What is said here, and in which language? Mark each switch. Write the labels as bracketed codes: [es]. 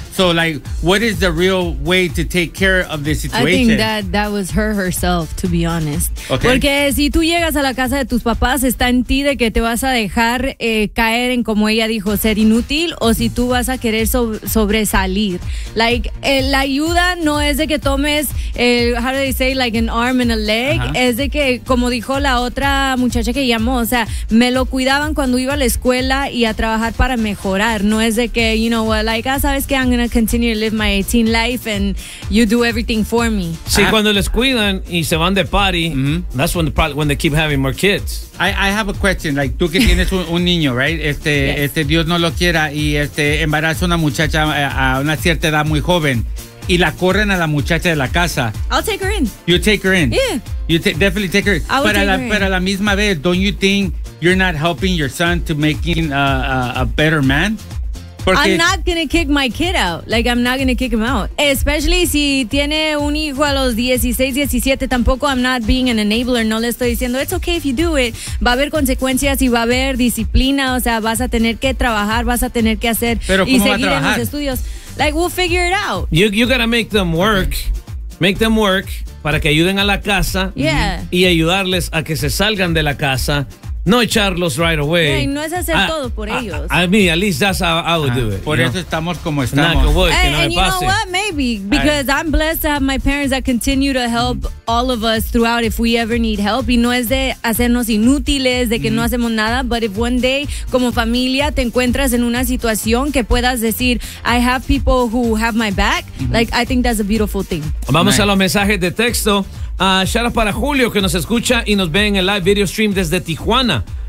[en] So, like, what is the real way to take care of this situation? I think that was herself, to be honest. Okay. [es] Porque si tú llegas a la casa de tus papás, está en ti de que te vas a dejar caer en, como ella dijo, ser inútil, o si tú vas a querer sobresalir. Like, la ayuda no es de que tomes, [en] how do they say, like an arm and a leg, [es] es de que, como dijo la otra muchacha que llamó, o sea, me lo cuidaban cuando iba a la escuela y a trabajar para mejorar, no es de que, [en] you know, well, like, [es] sabes que [en] I'm gonna continue to live my teen life and you do everything for me. [es] Sí, cuando les cuidan y se van de party, [en] that's when they keep having more kids. I have a question, like, [es] tú que tienes un niño, [en] right? Yes. [es] Dios no lo quiera y embarazas una muchacha a una cierta edad muy joven. y la corren a la muchacha de la casa. [en] I'll take her in. You take her in. Yeah. You definitely take her. I would [es] pero [en] take [es] la, [en] her in. [es] Pero a la misma vez, [en] don't you think you're not helping your son to making a better man? [es] Porque [en] I'm not going to kick my kid out. Like, I'm not going to kick him out. Especially [es] si tiene un hijo a los 16, 17. Tampoco [en] I'm not being an enabler. [es] No le estoy diciendo, [en] it's okay if you do it. [es] Va a haber consecuencias y va a haber disciplina. O sea, vas a tener que trabajar, vas a tener que hacer. ¿Pero y seguir en los estudios? [en] Like, we'll figure it out. You got to make them work. Okay. Make them work [es] para que ayuden a la casa. [en] Yeah. [es] Y ayudarles a que se salgan de la casa. No echarlos [en] right away. [es] Yeah, no es hacer todo por ellos. [en] I mean, at least that's how I would do it. [es] Por eso estamos como estamos. [en] Not good, hey, no and you [es] pase. [en] Know what? Maybe. Because I'm blessed to have my parents that continue to help all of us throughout if we ever need help. [es] Y no es de hacernos inútiles, de que no hacemos nada. [en] But if one day, [es] como familia, [en] te encuentras en una situación que puedas decir, I have people who have my back, like, I think that's a beautiful thing. [es] Vamos a los mensajes de texto. [en] Shout out [es] para Julio que nos escucha y nos ve en el [en] live video stream [es] desde Tijuana.